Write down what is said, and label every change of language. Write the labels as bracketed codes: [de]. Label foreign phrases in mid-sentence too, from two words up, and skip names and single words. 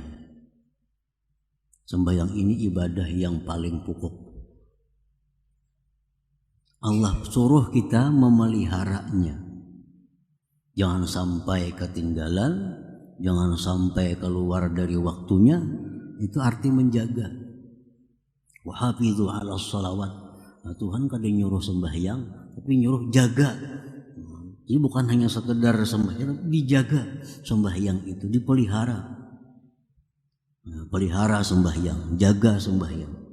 [id] Sembahyang ini ibadah yang paling pokok. Allah suruh kita memeliharanya. Jangan sampai ketinggalan, jangan sampai keluar dari waktunya. Itu arti menjaga. [ar] Wahafizu ala salawat. [id] Nah, Tuhan kadang nyuruh sembahyang, tapi nyuruh jaga. Ini bukan hanya sekedar sembahyang, dijaga sembahyang itu, dipelihara. Pelihara sembahyang, jaga sembahyang.